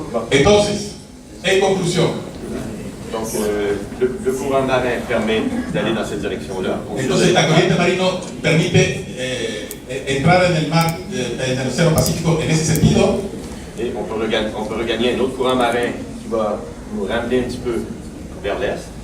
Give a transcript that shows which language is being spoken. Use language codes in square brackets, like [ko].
[es] Entonces, en conclusión, [fr] Donc, le courant marin permet d'aller dans cette direction-là. [es] entonces la corriente marino permite entrar en el mar, en el océano Pacífico en ese sentido. [fr] Et on peut regagner un autre courant marin qui va nous ramener un petit peu vers l'est.